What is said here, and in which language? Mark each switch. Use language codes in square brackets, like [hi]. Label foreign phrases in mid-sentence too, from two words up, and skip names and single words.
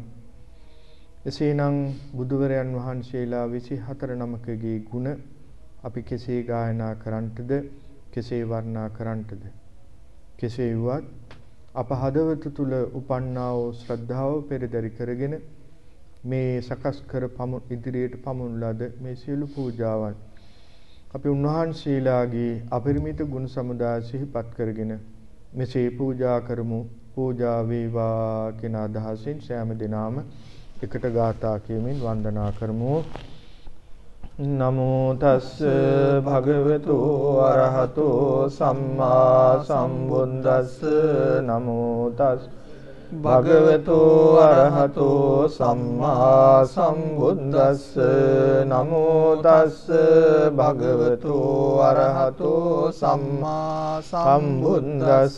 [si] එසේනම් බුදුවරයන් වහන්සේලා 24 නමකගේ ගුණ අපි කෙසේ ගායනා කරන්නටද කෙසේ වර්ණනා කරන්නටද කෙසේ වුවත් අප හදවත තුල උපන්නා වූ ශ්‍රද්ධාව පෙරදරි කරගෙන මේ සකස් කර ඉදිරියට පමුණු ලද මේ සියලු පූජාවන් අපි උන්වහන්සේලාගේ අපරිමිත ගුණ සමුදාය සිහිපත් කරගෙන මෙසේ පූජා කරමු. පූජා වේවා කියන අදහසින් සෑම දිනම එකට ගාථා කියමින් වන්දනා කරමු. [pi] නමෝ තස්ස භගවතු අරහතෝ සම්මා සම්බුද්දස්ස. නමෝ තස්ස භගවතු අරහතෝ සම්මා සම්බුද්දස්ස. නමෝ තස්ස භගවතු අරහතෝ සම්මා සම්බුද්දස්ස.